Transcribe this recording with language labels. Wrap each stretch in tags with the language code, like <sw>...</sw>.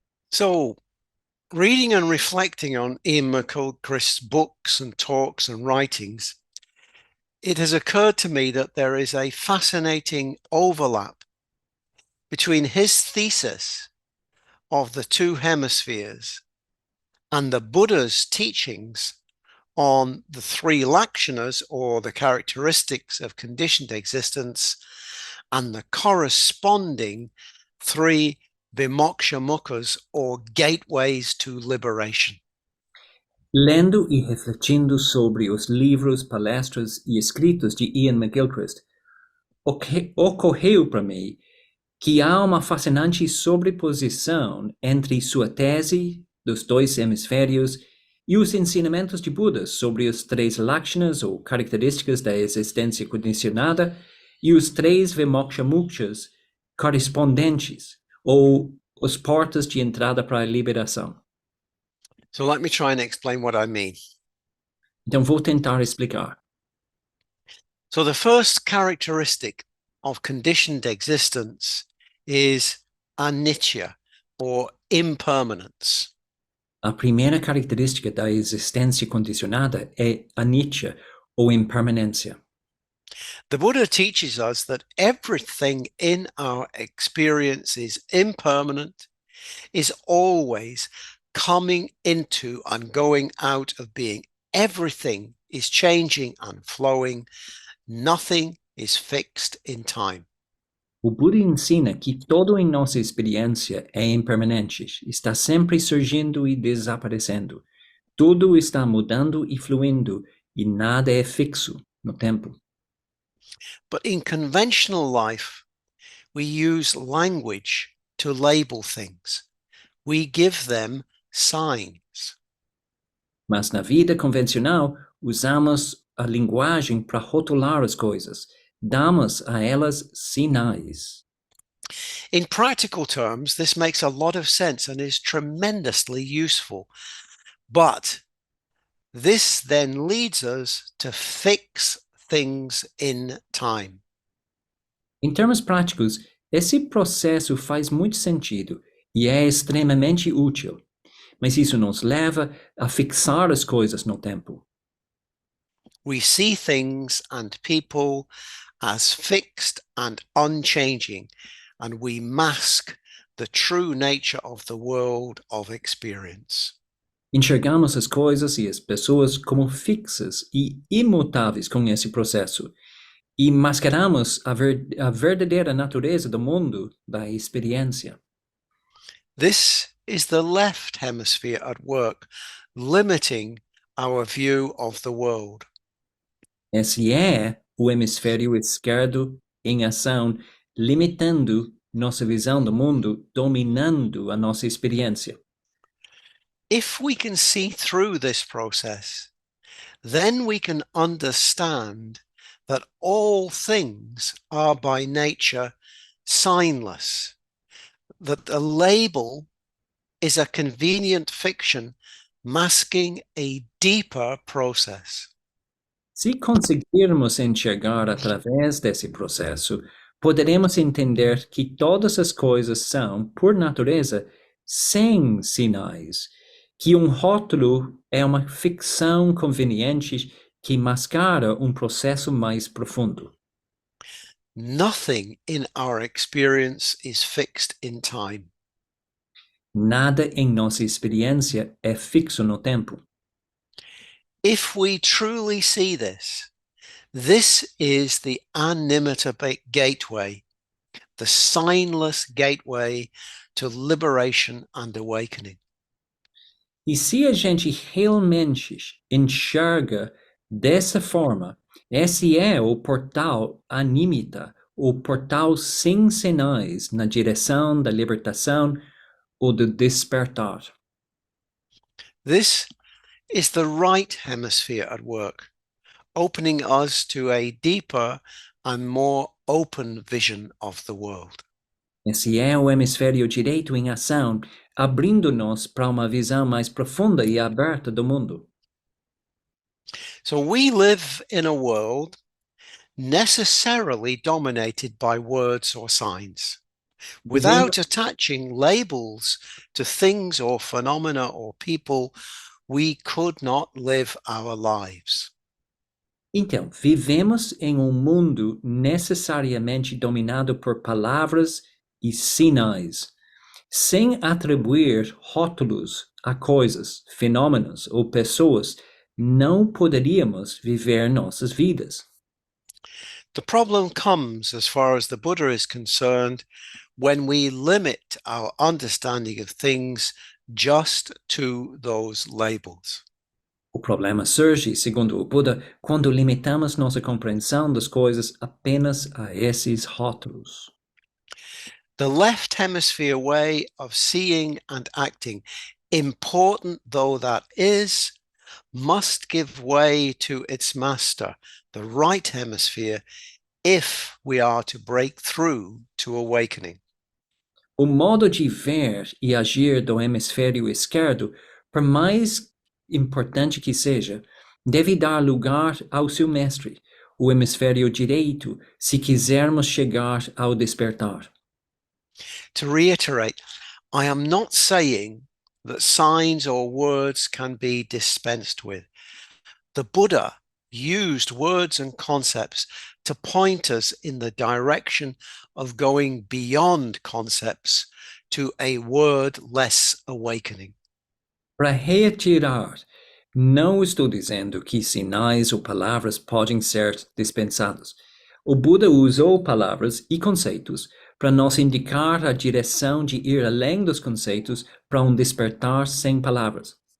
<en>So, reading and reflecting on Iain McGilchrist's books and talks and writings, it has occurred to me that there is a fascinating overlap between his thesis of the two hemispheres and the Buddha's teachings on the three lakshanas, or the characteristics of conditioned existence, and the corresponding three vimoksha mukhas, or gateways to liberation.</en> <pt>Lendo e refletindo sobre os livros, palestras e escritos de Iain McGilchrist, ocorreu para mim que há uma fascinante sobreposição entre sua tese dos dois hemisférios e os ensinamentos de Buda sobre os três lakshanas, ou características da existência condicionada, e os três vimoksha mukhas correspondentes, ou os portas de entrada para a liberação.</pt> <en>So let me try and explain what I mean.</en> <pt>Então vou tentar explicar.</pt> <en>So the first characteristic of conditioned existence is anicca, or impermanence.</en> <pt>A primeira característica da existência condicionada é anicca, ou impermanência.</pt> <en>The Buddha teaches us that everything in our experience is impermanent, is always coming into and going out of being. Everything is changing and flowing. Nothing is fixed in time.</en> <pt>O Buda ensina que tudo em nossa experiência é impermanente, está sempre surgindo e desaparecendo. Tudo está mudando e fluindo, e nada é fixo no tempo.</pt> <en>But in conventional life, we use language to label things. We give them signs.</en> <pt>Mas na vida convencional, usamos a linguagem para rotular as coisas. Damos a elas sinais.</pt> <en>In practical terms, this makes a lot of sense and is tremendously useful. But this then leads us to fix things in time.</en> <pt>Em termos práticos, esse processo faz muito sentido e é extremamente útil, mas isso nos leva a fixar as coisas no tempo.</pt> <en>We see things and people as fixed and unchanging, and we mask the true nature of the world of experience.</en> <pt>Enxergamos as coisas e as pessoas como fixas e imutáveis com esse processo, e mascaramos a verdadeira natureza do mundo da experiência.</pt> <en>This is the left hemisphere at work, limiting our view of the world.</en> <pt>Esse é o hemisfério esquerdo em ação, limitando nossa visão do mundo, dominando a nossa experiência.</pt> <en>If we can see through this process, then we can understand that all things are by nature signless, that a label is a convenient fiction masking a deeper process.</en> <pt>Se conseguirmos enxergar através desse processo, poderemos entender que todas as coisas são, por natureza, sem sinais, que um rótulo é uma ficção conveniente que mascara um processo mais profundo.</pt> <en>Nothing in our experience is fixed in time.</en> <pt>Nada em nossa experiência é fixo no tempo.</pt> <en>If we truly see this, this is the animitta gateway, the signless gateway to liberation and awakening.</en> <pt>E se a gente realmente enxerga dessa forma, esse é o portal anímita, o portal sem sinais na direção da libertação ou do despertar.</pt> <en>This is the right hemisphere at work, opening us to a deeper and more open vision of the world.</en> <pt>Esse é o hemisfério direito em ação, abrindo-nos para uma visão mais profunda e aberta do mundo.</pt> <en>So we live in a world necessarily dominated by words or signs.</en> <pt>Vivemos,</pt> <en>Without attaching labels to things or phenomena or people, we could not live our lives.</en> <pt>então, vivemos em um mundo necessariamente dominado por palavras e sinais, sem atribuir rótulos a coisas, fenômenos ou pessoas, não poderíamos viver nossas vidas.</pt> <en>The problem comes, as far as the Buddha is concerned, when we limit our understanding of things just to those labels.</en> <pt>O problema surge, segundo o Buda, quando limitamos nossa compreensão das coisas apenas a esses rótulos.</pt> <en>The left hemisphere way of seeing and acting, important though that is, must give way to its master, the right hemisphere, if we are to break through to awakening.</en> <pt>O modo de ver e agir do hemisfério esquerdo, por mais importante que seja, deve dar lugar ao seu mestre, o hemisfério direito, se quisermos chegar ao despertar.</pt> <en>To reiterate, I am not saying that signs or words can be dispensed with. The Buddha used words and concepts to point us in the direction of going beyond concepts to a word-less awakening.</en> <pt>Para retirar, não estou dizendo que sinais ou palavras podem ser dispensados. O Buda usou palavras e conceitos para nos indicar a direção de ir além dos conceitos para despertar sem palavras.</pt>